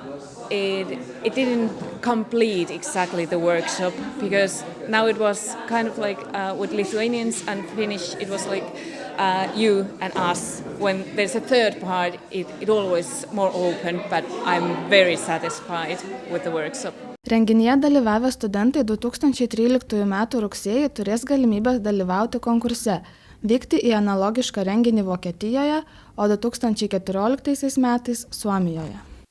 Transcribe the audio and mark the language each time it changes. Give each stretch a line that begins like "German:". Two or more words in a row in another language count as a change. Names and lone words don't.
English: It didn't complete exactly the workshop because now it was kind of like with Lithuanians and Finnish, it was like you and us. When there's a third part, it always more open, but I'm very satisfied with the workshop.
Lithuanian: Renginyje dalyvavę studentai 2013 m. rugsėjį turės galimybę dalyvauti konkurse, vykti į analogišką renginį Vokietijoje, o 2014 m. Suomijoje.